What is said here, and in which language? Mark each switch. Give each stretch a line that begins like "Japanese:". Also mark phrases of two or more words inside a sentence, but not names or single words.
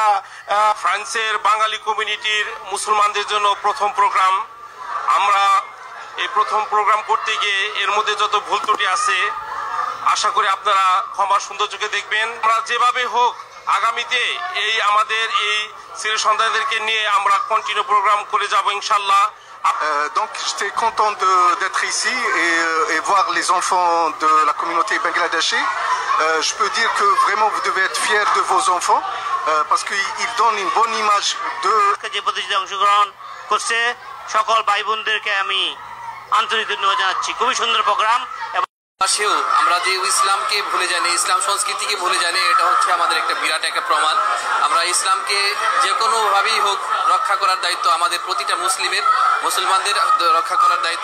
Bangla: ফ্রান্সের বাঙালি কমিউনিটির মুসলমানদের জন্য প্রথম প্রোগ্রাম। আমরা এই প্রথম প্রোগ্রাম করতে গিয়ে এর মধ্যে যত ভুল ত্রুটি আছে, আশা করি আপনারা ক্ষমা সুন্দর চোখে দেখবেন। আমরা যেভাবে হোক আগামীতে এই আমাদের এই ছেলে সন্তানদেরকে নিয়ে আমরা
English: continue program
Bangla: করে যাব
Arabic: إن شاء الله.
French: Donc j'étais content d'être ici et voir les enfants de la communauté bangladeshi. Je peux dire que vraiment vous devez être fiers de vos enfants parce qu'ils donnent une bonne image de...
Bangla: যে প্রতিযোগিতায় অংশগ্রহণ করছে সকল ভাই বোনদেরকে আমি আন্তরিক ধন্যবাদ জানাচ্ছি। খুবই সুন্দর প্রোগ্রাম। সেও আমরা যে ইসলামকে ভুলে জানি, ইসলাম সংস্কৃতিকে ভুলে জানি, এটা হচ্ছে আমাদের একটা বিরাট একটা প্রমাণ। আমরা ইসলামকে যে কোনোভাবেই হোক রক্ষা করার দায়িত্ব আমাদের প্রতিটা মুসলমানদের রক্ষা করার দায়িত্ব।